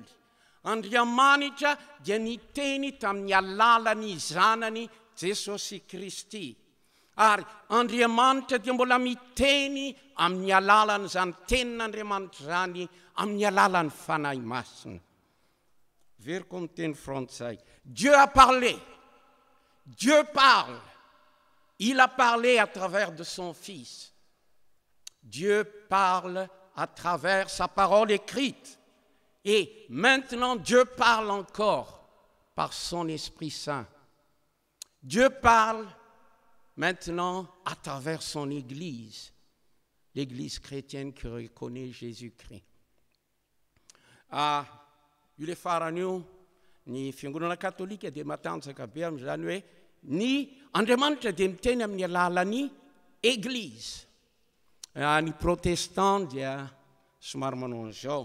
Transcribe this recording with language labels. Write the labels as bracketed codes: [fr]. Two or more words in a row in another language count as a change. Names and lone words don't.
[mg] Andriamanitra dia niteny tamin'ny alalan'ny zanany Jesosy Kristy. Ary Andriamanitra dia mbola miteny amin'ny alalan'izany tenin'Andriamanitra zany, amin'ny alalan'ny fanahy masina. Veriko amin'ny teny frantsay. [fr] Dieu a parlé. Dieu parle. Il a parlé à travers de son Fils. Dieu parle à travers sa parole écrite. Et maintenant, Dieu parle encore par son Esprit Saint. Dieu parle maintenant à travers son Église, l'Église chrétienne qui reconnaît Jésus-Christ. [mg] Io le farany io ny fiangonana katolika dia matanjaka be amin'izany hoe ny Andriamanitra dia miteny amin'ny alalan'ny église. Ny protestant dia somary manao an'izao.